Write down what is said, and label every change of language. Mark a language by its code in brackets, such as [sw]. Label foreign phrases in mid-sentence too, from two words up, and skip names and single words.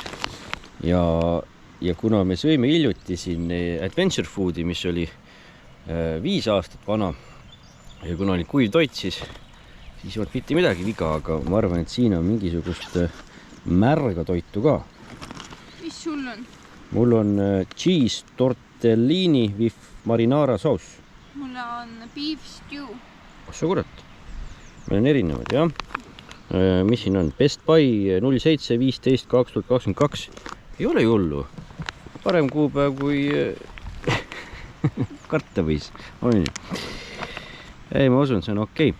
[et] Ja kuna me sõime hiljuti siin Adventure Foodi, mis oli 5 aastat vana ja kuna oli kuiv toit, siis ei olnud mitte midagi viga, aga ma arvan, et siin on mingisugust märga toitu ka. Mis sul on? Mul on [en] cheese tortellini with marinara sauce. [et] Mul on [en] beef stew. [et] Ossa kurat. Meil on erinevad, jah. Mis siin on? Best Buy 07.15.2022. Ei ole jullu. Parem kuupäev kui karta võis. On. Ei, ma usun, see on okei.